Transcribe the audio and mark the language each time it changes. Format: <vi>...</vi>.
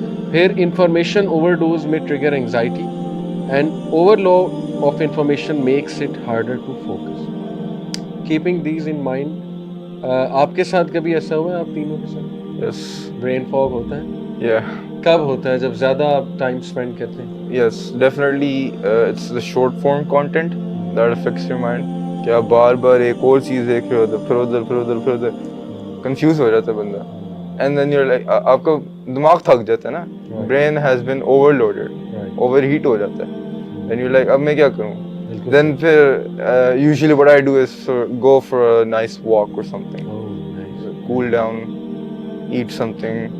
<en>پھر information overdose میں trigger anxiety and overload of information makes it harder to focus. Keeping these in mind,</en> <ur>آپ کے ساتھ کبھی ایسا ہوا ہے آپ تینوں کے ساتھ</ur> <en>Yes.</en> <ur>برین فاگ ہوتا ہے؟</ur> <en>Yeah.</en> <ur>کب ہوتا ہے؟ جب زیادہ آپ ٹائم اسپینڈ کرتے ہیں؟</ur> <en>Yes, definitely. It's the short form content that affects your mind.</en> <ur>کہ آپ بار بار ایک اور چیز دیکھ رہے ہوتے, پھر ادھر کنفیوز ہو جاتا ہے بندہ. اینڈ دین یو لائک, آپ کا دماغ تھک جاتا ہے نا,</ur> <en>brain has been overloaded,</en> <ur>over heat ہو جاتا ہے.</ur> <en>and you like</en> <ur>اب میں کیا کروں؟</ur> <en>Then پھر usually what I do is go for a nice walk or something, cool down, eat something.</en>